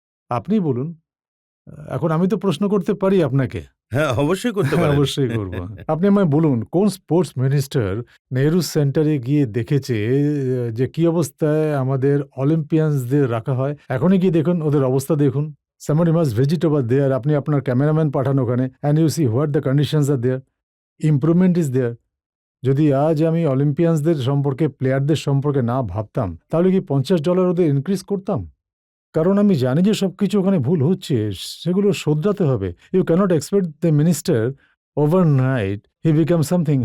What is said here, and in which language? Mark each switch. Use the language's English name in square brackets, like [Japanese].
[Bangla] আপনিই বলুন। এখন আমি তো প্রশ্ন করতে পারি আপনাকে। হ্যাঁ, অবশ্যই করতে হ্যাঁ, পারেন। অবশ্যই করব। আপনি আমায় বলুন কোন স্পোর্টস মিনিস্টার নেহেরু সেন্টারে গিয়ে দেখেছে যে কি অবস্থায় আমাদের অলিম্পিয়ানসদের রাখা হয়? এখনই গিয়ে দেখুন ওদের অবস্থা দেখুন। [English] somebody must visit over there. আপনি আপনার cameraman পাঠান ওখানে and you see what the conditions are there. Improvement is there. [Bangla] যদি আজ আমি অলিম্পিয়ানসদের সম্পর্কে, প্লেয়ারদের সম্পর্কে না ভাবতাম, তাহলে কি $50 ওদের ইনক্রিজ করতাম? কারণ আমি জানি যে সবকিছু ওখানে ভুল হচ্ছে, সেগুলো শোধরাতে হবে। [English] You can't expect the minister overnight he become something.